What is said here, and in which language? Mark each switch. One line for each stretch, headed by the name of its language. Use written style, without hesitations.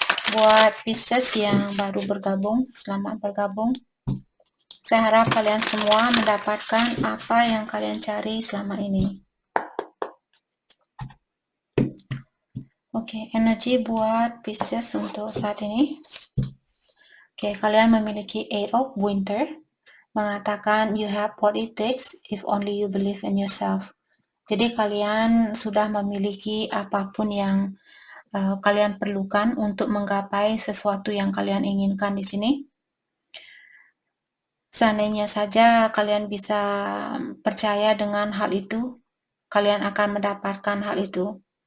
Indonesian: Buat Pisces yang baru bergabung, selamat bergabung. Saya harap kalian semua mendapatkan apa yang kalian cari selama ini. Oke, energi buat Pisces untuk saat ini. Oke, kalian memiliki Eight of Winter, mengatakan
English: you have what it takes if only you believe in yourself.
Indonesian: Jadi kalian sudah memiliki apapun yang kalian perlukan untuk menggapai sesuatu yang kalian inginkan di sini. Seandainya saja kalian bisa percaya dengan hal itu, kalian akan mendapatkan hal itu.